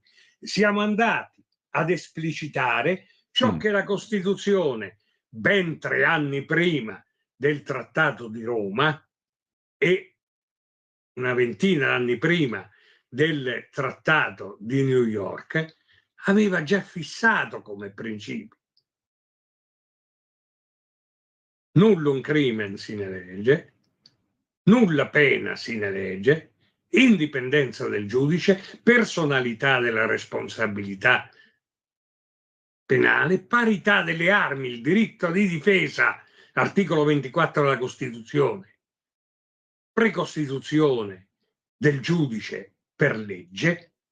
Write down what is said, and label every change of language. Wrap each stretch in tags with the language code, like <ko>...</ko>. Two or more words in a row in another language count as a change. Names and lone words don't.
<it>Siamo andati ad esplicitare ciò che la Costituzione, ben 3 anni prima del Trattato di Roma e una ventina d'anni prima del Trattato di New York, aveva già fissato come principio.</it> <la>Nullum crimen sine lege, nulla pena sine legge,</la> <it>indipendenza del giudice, personalità della responsabilità penale, parità delle armi, il diritto di difesa, articolo 24 della Costituzione, precostituzione del giudice per legge,</it>